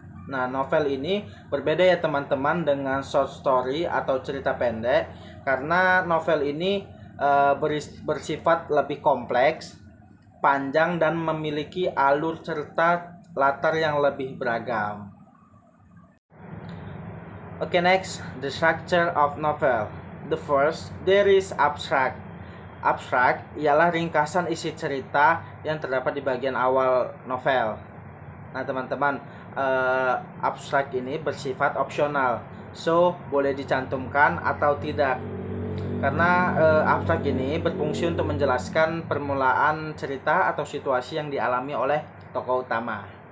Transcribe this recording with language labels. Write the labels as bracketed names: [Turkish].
[Indonesian] Nah, novel ini berbeda ya teman-teman dengan short story atau cerita pendek, karena novel ini bersifat lebih kompleks, panjang, dan memiliki alur cerita latar yang lebih beragam. [English] Okay, next, the structure of novel. The first, there is abstract. [Indonesian] Abstract ialah ringkasan isi cerita yang terdapat di bagian awal novel. Nah, teman-teman, abstract ini bersifat opsional, so boleh dicantumkan atau tidak. Karena abstract ini berfungsi untuk menjelaskan permulaan cerita atau situasi yang dialami oleh tokoh utama.